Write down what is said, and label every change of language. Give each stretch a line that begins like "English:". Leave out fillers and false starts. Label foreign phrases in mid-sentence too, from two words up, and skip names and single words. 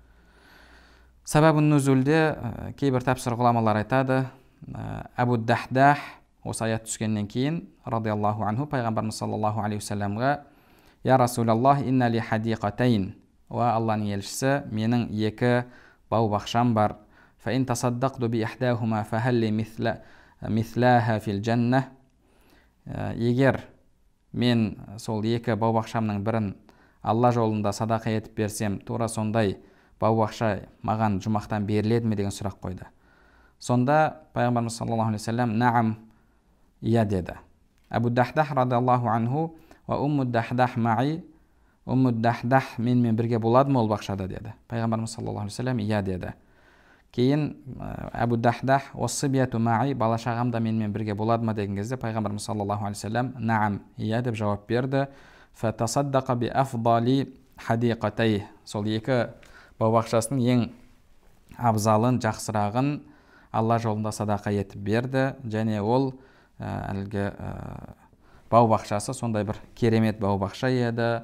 Kazakh: Сәбәбун нузулде кейбір тәпсір ғұламалар айтады, Абу Дахдах осы аят түскеннен кейін
Arabic: رضي الله عنه
Kazakh: Пайғамбарымыз
Arabic: صلى الله عليه وسلم: «يا رسول الله، إن لي حديقتين».
Kazakh: Уа Алланың елшісі, менің екі бау-бақшам бар.
Arabic: فإن تصدقت بإحداهما فهل لي مثلها في الجنة.
Kazakh: Егер мен сол екі бау-бақшамның бірін Алла жолында садақа етіп берсем, тура сондай бау-бақша маған жұмақтан беріледі ме деген сұрақ қойды. Сонда Пайғамбарымыз
Arabic: صلى الله عليه وسلم نعم,
Kazakh: иә деді.
Arabic: أبو الدحداح رضي الله عنه: «وأم الدحداح معي».
Kazakh: Умму Дахдах менімен бірге болады ма ол бақшада деді. Пайғамбарымыз
Arabic: صلى الله عليه وسلم
Kazakh: иә деді. Кейін Абу Дахдах:
Arabic: «والصبية معي»,
Kazakh: бала шағам да менімен бірге болады ма деген кезде Пайғамбарымыз
Arabic: صلى الله عليه وسلم نعم,
Kazakh: иә деп жауап берді.
Arabic: فتصدق بأفضل حديقتيه.
Kazakh: Сол екі бау-бақшасының ең абзалын, жақсырағын Алла жолында садақа етіп берді. Және ол әлгі бау-бақшасы сондай бір керемет бау-бақша еді.